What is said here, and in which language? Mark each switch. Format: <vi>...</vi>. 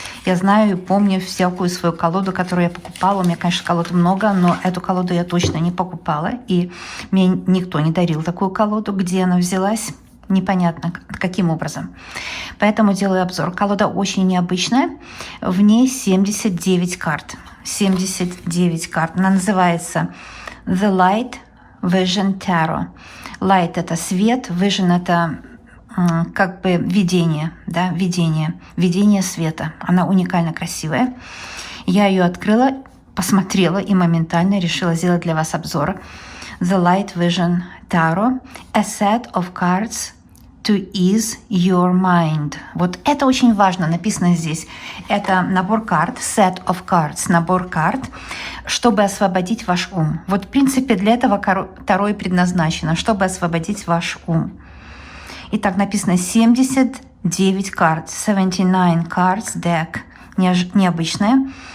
<ru>Я знаю и помню всякую свою колоду, которую я покупала. У меня, конечно, колод много, но эту колоду я точно не покупала. И мне никто не дарил такую колоду. Где она взялась, непонятно каким образом. Поэтому делаю обзор. Колода очень необычная. В ней 79 карт. 79 карт. Она называется The Light Vision Tarot. Light — это свет, Vision — это как бы видение, да, видение света. Она уникально красивая. Я ее открыла, посмотрела и моментально решила сделать для вас обзор.</ru> <en>The Light Vision Tarot, a set of cards to ease your mind.</en> <ru>Вот это очень важно, написано здесь. Это набор карт,</ru> <en>set of cards,</en> <ru>набор карт, чтобы освободить ваш ум. Вот в принципе для этого Таро и предназначено, чтобы освободить ваш ум. Итак, написано 79 карт,</ru> <en>79 cards deck,</en> <ru>необычная.</ru>